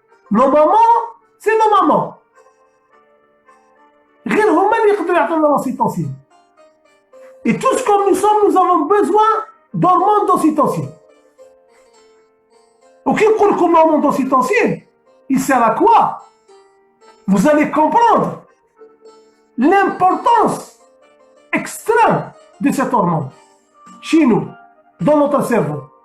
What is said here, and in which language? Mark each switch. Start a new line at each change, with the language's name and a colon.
French: Nos mamans, c'est nos mamans.
Arabic: غير هما اللي يقدروا يعطونا l'ocytocine.
French: Et tous comme nous sommes, nous avons besoin d'hormones d'ocytocine. Ok, pour le hormone d'ocytocine, il sert à quoi? Vous allez comprendre l'importance extrême de cette hormone chez nous, dans notre cerveau.